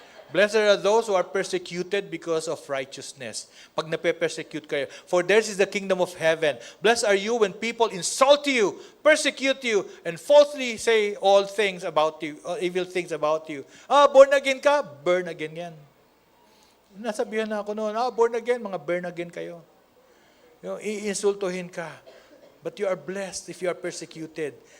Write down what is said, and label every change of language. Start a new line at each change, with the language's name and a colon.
English: Blessed are those who are persecuted because of righteousness.
Filipino: Pag nape-persecute kayo.
English: For theirs is the kingdom of heaven. Blessed are you when people insult you, persecute you, and falsely say all things about you, evil things about you.
Filipino: Born again ka? Burn again yan. Nasabihan na ako noon, born again, mga burn again kayo. Iinsultuhin ka.
English: But you are blessed if you are persecuted.